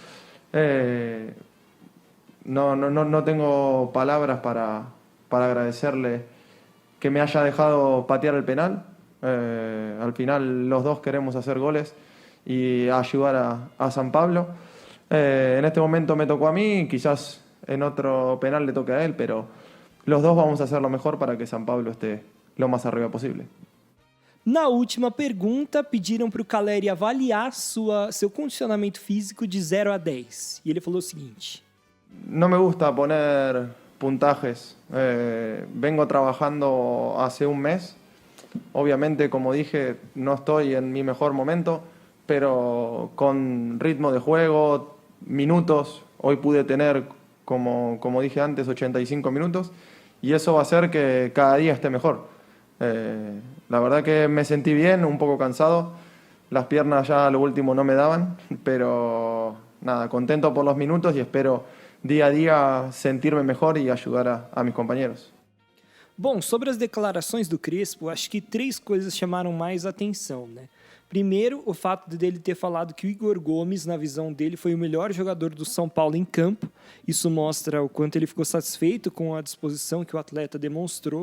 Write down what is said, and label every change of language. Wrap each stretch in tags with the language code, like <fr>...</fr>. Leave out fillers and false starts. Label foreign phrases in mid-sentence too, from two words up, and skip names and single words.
<es>No tengo palabras para agradecerle que me haya dejado patear el penal. Al final los dos queremos hacer goles y ayudar a San Pablo. En este momento me tocó a mí, quizás en otro penal le toque a él, pero los dos vamos a hacer lo mejor para que San Pablo esté lo más arriba posible.</es> <pt>Na última pergunta, pediram para o Caleri avaliar seu condicionamento físico de 0 a 10. E ele falou o seguinte:</pt> <es>No me gusta poner puntajes. Vengo trabajando hace un mes. Obviamente, como dije, no estoy en mi mejor momento, pero con ritmo de juego, minutos, hoy pude tener, como dije antes, 85 minutos, y eso va a hacer que cada día esté mejor. La verdad que me sentí bien, un poco cansado, las piernas ya a lo último no me daban, pero nada, contento por los minutos y espero día a día sentirme mejor</es> <pt>e ajudar</pt> <es>a mis compañeros.</es> <pt>Bom, sobre as declarações do Crespo, acho que 3 coisas chamaram mais atenção, né? Primeiro, o fato dele ter falado que o Igor Gomes, na visão dele, foi o melhor jogador do São Paulo em campo. Isso mostra o quanto ele ficou satisfeito com a disposição que o atleta demonstrou.</pt>